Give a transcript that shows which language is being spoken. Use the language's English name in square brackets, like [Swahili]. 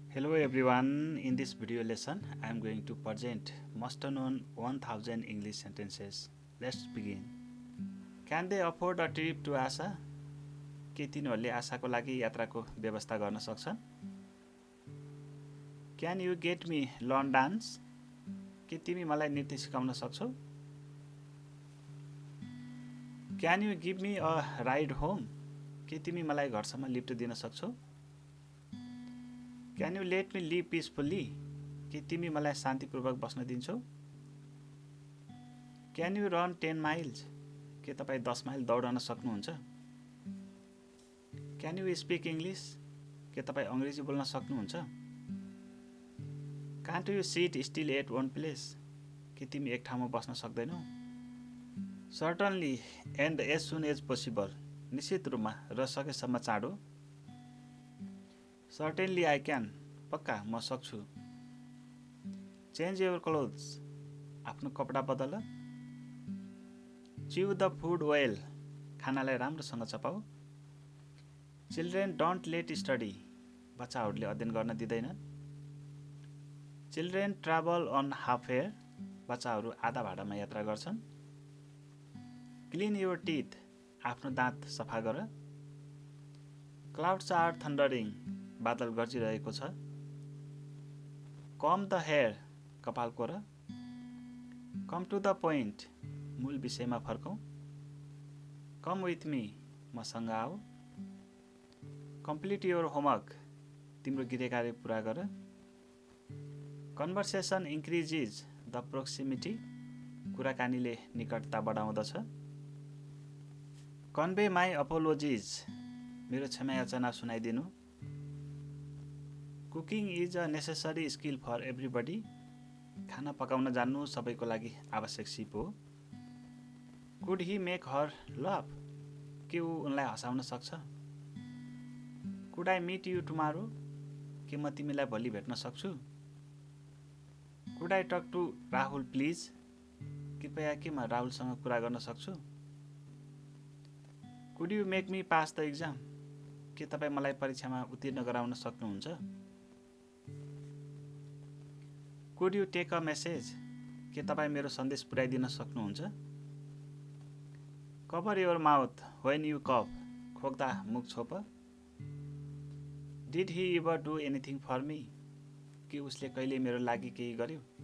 [English] Hello everyone, in this video lesson I am going to present must known 1000 English sentences. Let's begin. Can they afford a trip to Asa? [Nepali] के तिनीहरूले आशाको लागि यात्राको व्यवस्था गर्न सक्छन्? [English] Can you get me lawn dance? [Nepali] के तिमी मलाई नृत्य सिकाउन सक्छौ? [English] Can you give me a ride home? [Nepali] के तिमी मलाई घरसम्म लिफ्ट दिन सक्छौ? [English] Can you let me live peacefully? [Nepali] के तिमी मलाई शान्तिपूर्वक बस्न दिन्छौ? [English] Can you run 10 miles? [Nepali] के तपाईं 10 माइल दौडन सक्नुहुन्छ? [English] Can you speak English? [Nepali] के तपाईं अंग्रेजी बोल्न सक्नुहुन्छ? [English] Can't you sit still at one place? [Nepali] के तिमी एक ठाउँमा बस्न सक्दैनौ? [English] Certainly and as soon as possible. [Nepali] निश्चित रूपमा र सकेसम्म चाँडो. [English] Certainly I can. [Nepali] पक्का म सक्छु. [English] Change your clothes. [Nepali] आफ्नो कपडा बदल. [English] Chew the food well. [Nepali] खानालाई राम्रोसँग चपाऊ. [English] Children don't let study. [Nepali] बच्चाहरूले अध्ययन गर्न दिँदैनन्. [English] Children travel on half fare. [Nepali] बच्चाहरू आधा भाडामा यात्रा गर्छन्. [English] Clean your teeth. [Nepali] आफ्नो दाँत सफा गर. [English] Clouds are thundering. [Nepali] बादल गर्जिरहेको छ. [English] Comb the hair. [Nepali] कपाल core. [English] Come to the point. [Nepali] मूल विषयमा फर्कौं. [English] Come with me. [Nepali] मसँग आऊ. [English] Complete your homework. [Nepali] तिम्रो गृह कार्य पूरा गर. [English] Conversation increases the proximity. [Nepali] कुराकानीले निकटता बढाउँदछ. [English] Convey my apologies. [Nepali] मेरो क्षमायाचना सुनाइदिनु. [English] Cooking is a necessary skill for everybody. [Nepali] खाना पकाउन जान्नु सबैको लागि आवश्यक सिप हो. [English] Could he make her laugh? [Nepali] के ऊ उनलाई हँसाउन सक्छ? [English] Could I meet you tomorrow? [Nepali] के म तिमीलाई भोलि भेट्न सक्छु? [English] Could I talk to Rahul please? [Nepali] कृपया के म राहुलसँग कुरा गर्न सक्छु? [English] Could you make me pass the exam? [Nepali] के तपाईं मलाई परीक्षामा उत्तीर्ण गराउन सक्नुहुन्छ? [English] Could you take a message? [Nepali] के तपाईं मेरो सन्देश पुर्याइदिन सक्नुहुन्छ? [English] Cover your mouth when you cough. [Nepali] खोक्दा मुख छोप. [English] Did he ever do anything for me? [Nepali] के उसले कहिले मेरो लागि केही गर्यो?